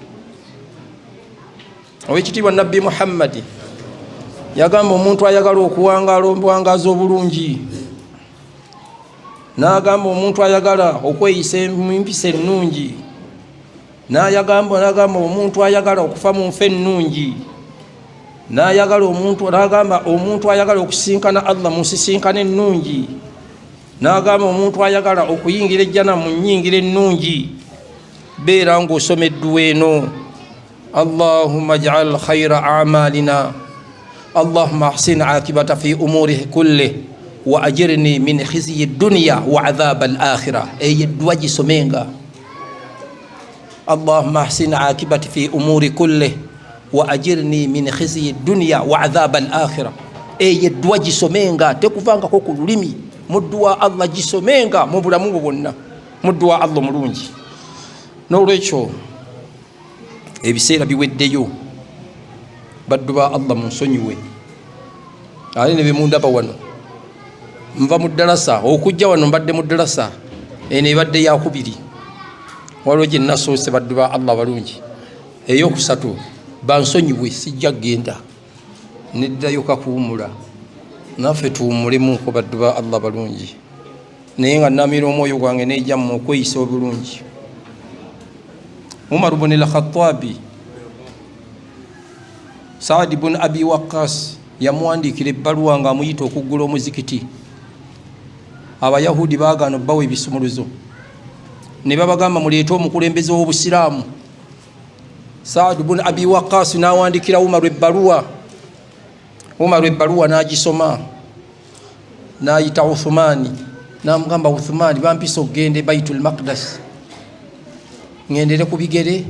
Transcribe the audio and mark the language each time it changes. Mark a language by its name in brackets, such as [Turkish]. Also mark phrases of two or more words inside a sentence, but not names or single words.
[Ganda] Owekitiibwa Nabbi Muhammad yagamba omuntu ayagala okuwangaala obuwangazi obulungi n'agamba omuntu ayagala okweyisa empisa ennungi n'agamba omuntu ayagala okufa mu nfe ennungi n'agamba omuntu ayagala okusinkana Allah mu nsisinkano ennungi n'agamba omuntu ayagala okuyingira ejjana mu nnyingira ennungi beera ng'osomeddwa eno. [Arabic] اللهم اجعل خير أعمالنا اللهم أحسن عاقبة في أموره كل وأجرني من خزي الدنيا وعذاب الآخرة. [Ganda] Eyeddwa gisomenga [Arabic] اللهم أحسن عاقبتي في الأمور كل وأجرني من خزي الدنيا وعذاب الآخرة. [Ganda] Eyeddwa gisomenga tekuvangako ku lulimi mudduwa Allah gisomenga mu bulamu bwonna mudduwa Allah mulungi. N'olwekyo ebiseera biweddeyo baddu ba Allah munsonyiwe ali ne bimundaba wano nva mu ddalasa okujja wano mbadde mu ddalasa eno ebadde yakubiri waliwo gye nasoose baddu ba Allah balungi eyokusatu bansonyiwe sijja genda neddayo kakuwumula naffe tuwumulemuko baddu ba Allah balungi naye nga namira omwoyo gwange nejja mu okweyisa obulungi. Umar ibn al-Khattabi Saad ibn Abi Waqqas yamuwandiikira ebbaluwa nga amuyita okuggula omuzikiti. Abayahudi baagaana obbawa ebisumuluzo ne babagamba muleete omukulembeze w'obusiraamu. Saad ibn Abi Waqqas n'awandiikira Umar ebbaluwa. Umar ebbaluwa n'agisoma n'ayita Uthmani n'amugamba Uthmani bampisa okugenda Baitul Maqdis ngendere ku bigere.